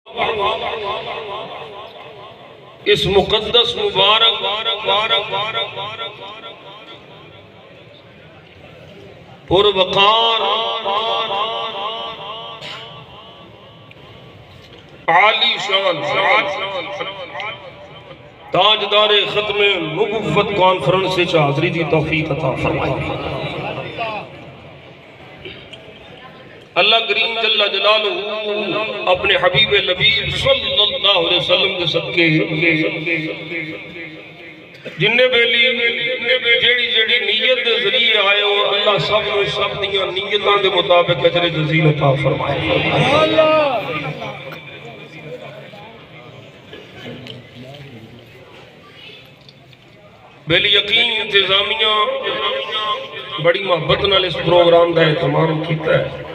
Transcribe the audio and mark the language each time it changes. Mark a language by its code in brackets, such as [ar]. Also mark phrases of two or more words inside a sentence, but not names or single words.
[ur] اس مقدس مبارک پروقار عالی شان تاجدار ختم نبوت کانفرنس سے حاضری دی توفیق عطا فرمائے۔ [pa] اللہ کریم [ar] جل جلالہ [pa] اپنے حبیب لبیب [ar] صلی اللہ علیہ وسلم [pa] کے صدقے جننے بیلی جیڑی جیڑی نیت دے ذریعے آئے ہو اللہ سب دیاں نیتاں دے مطابق اجر جزیل عطا فرمائے۔ بیلی یقین انتظامیہ بڑی محبت نال اس پروگرام دا اہتمام کیتا ہے۔